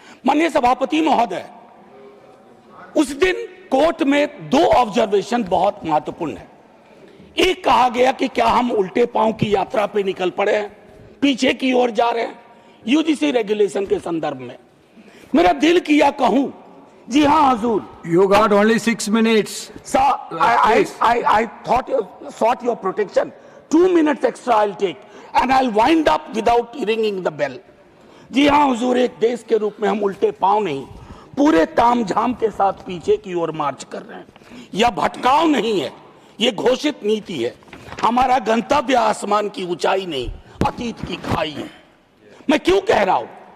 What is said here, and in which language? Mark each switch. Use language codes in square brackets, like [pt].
[hi] माननीय सभापति महोदय, उस दिन कोर्ट में 2 ऑब्जर्वेशन बहुत महत्वपूर्ण है। एक कहा गया कि क्या हम उल्टे पांव की यात्रा पे निकल पड़े हैं, पीछे की ओर जा रहे हैं यूजीसी रेगुलेशन के संदर्भ में। मेरा दिल किया कहूं, जी हाँ हुजूर। [en] You got only 6 minutes. Sir, I thought you sought your protection. 2 minutes extra I'll take and I'll wind up without ringing the bell. [hi] जी हाँ हुजूर, एक देश के रूप में हम उल्टे पांव नहीं, पूरे तामझाम के साथ पीछे की ओर मार्च कर रहे हैं। यह भटकाव नहीं है, ये घोषित नीति है। हमारा गंतव्य आसमान की ऊंचाई नहीं, अतीत की खाई है। मैं क्यों कह रहा हूं?